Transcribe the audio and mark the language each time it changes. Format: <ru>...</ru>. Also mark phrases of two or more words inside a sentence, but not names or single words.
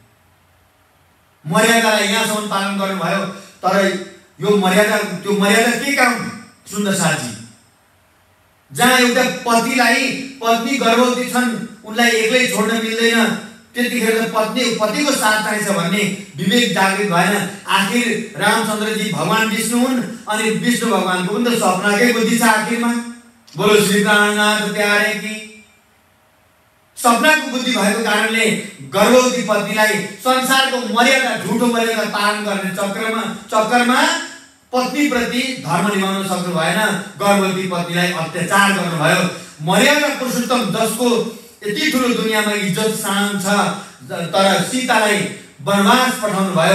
<ne>मर्यादालाई यहाँसम्म पालन गर्नुभयो। तर यो मर्यादा, त्यो मर्यादा के काम सुन्दर साथी, जहाँ एउटा पत्नी गर्भवती छन्, उनलाई एक्लै छोड्न मिल्दैन, त्यतिखेर त पतिको साथ चाहिन्छ भन्ने विवेक जागृत भएन। आखिर रामचन्द्रजी भगवान विष्णु हुन्, अनि विष्णु भगवानको पनि त सपनाकै बुद्धि छ आखिरमा।</ne> <hi>बोलो श्री प्राणनाथ प्यारे की।</hi> <ne>सपनाको बुद्धि भएको कारणले गर्भवती पत्नीलाई संसारको मर्यादा, झुटो मर्यादा पालन गर्ने चक्करमा पत्नीप्रति धर्म निभाउन सक्नु भएन। गर्भवती पत्नीलाई अत्याचार गर्नुभयो। मर्यादा पुरुषोत्तम जसको यति ठुलो दुनियाँमा इज्जत शान छ, तर सीतालाई वनवास पठाउनु भयो।</ne>